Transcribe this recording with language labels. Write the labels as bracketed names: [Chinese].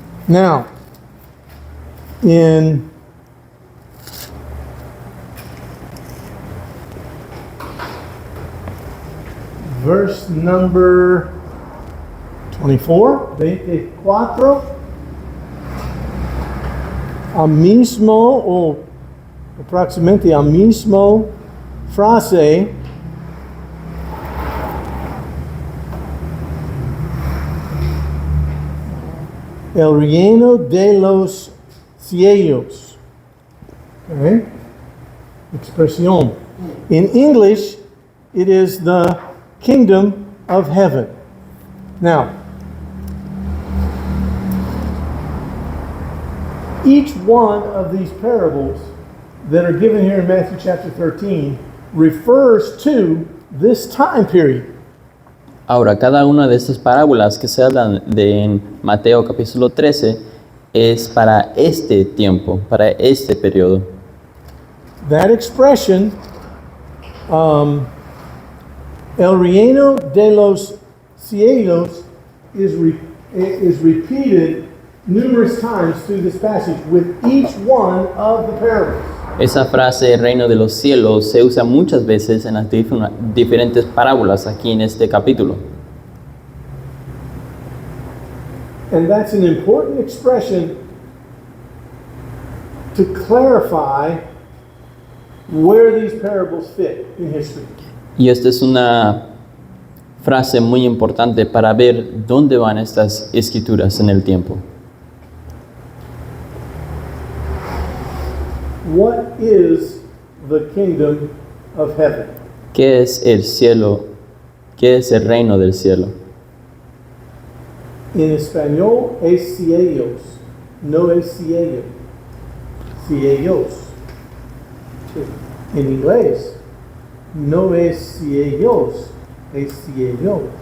[English] Now, in verse number 24, 24, [Spanish] al mismo o aproximadamente al mismo frase el reino de los cielos. [English] Okay? Expresión. In English, it is the kingdom of heaven. Now, each one of these parables that are given here in Matthew chapter 13 refers to this time period. [Spanish] Ahora, cada una de estas parábolas que se hablan de en Mateo capítulo 13 es para este tiempo, para este periodo. [English] That expression, [Spanish] el reino de los cielos, [English] is repeated numerous times through this passage with each one of the parables. [Spanish] Esa frase, reino de los cielos, se usa muchas veces en las diferentes parábolas aquí en este capítulo. [English] And that's an important expression to clarify where these parables fit in history. [Spanish] Y esta es una frase muy importante para ver dónde van estas escrituras en el tiempo. [English] What is the kingdom of heaven? [Spanish] ¿Qué es el cielo? ¿Qué es el reino del cielo? En español es cielos, no es cielo. Cielos. En inglés no es cielos, es cielo.